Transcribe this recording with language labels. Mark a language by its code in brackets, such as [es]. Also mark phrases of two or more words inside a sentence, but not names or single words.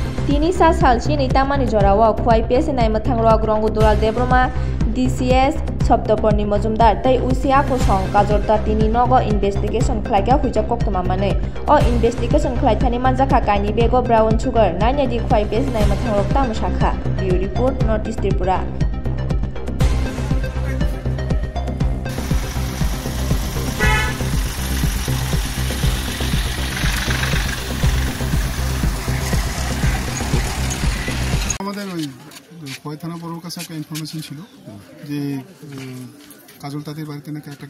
[trp] Tini sa salchi ni tamani jorawa khwai pes nai mathang rok rongu dural debroma DCS Sabdapurni Majumdar tei Usia Kosong Kajorta tini nogo investigation khlaiga huja koktoma mane o investigation khlaithani manjaka kaini bego [en] brown sugar [trp] nanya di khwai pes nai mathang rok tamusakha [en] Bureau Report North East Tripura [bn] আমাদের ওই খোয়াই থানা পৌর কাছে একটা ইনফরমেশন ছিল যে কাজল তাদের বাড়িতে নাকি একটা